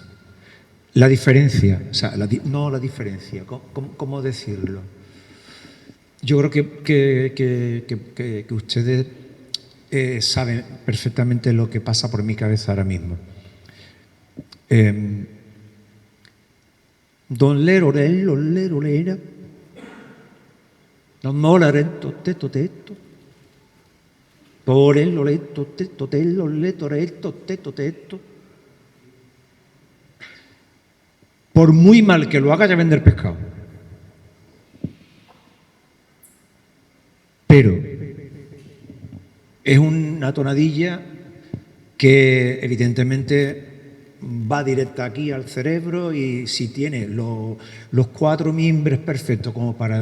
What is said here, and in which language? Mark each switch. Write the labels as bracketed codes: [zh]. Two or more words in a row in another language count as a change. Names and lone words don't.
[es] La diferencia, o sea, no la diferencia, ¿cómo decirlo? Yo creo que ustedes saben perfectamente lo que pasa por mi cabeza ahora mismo. Don Lerorello, Lerolera, Don Molarento, Teto, Torello, Leto, Teto, Tello, Letoretto, Teto. Por muy mal que lo haga, ya vender pescado. Pero es una tonadilla que evidentemente va directa aquí al cerebro y si tiene los cuatro mimbres perfectos como para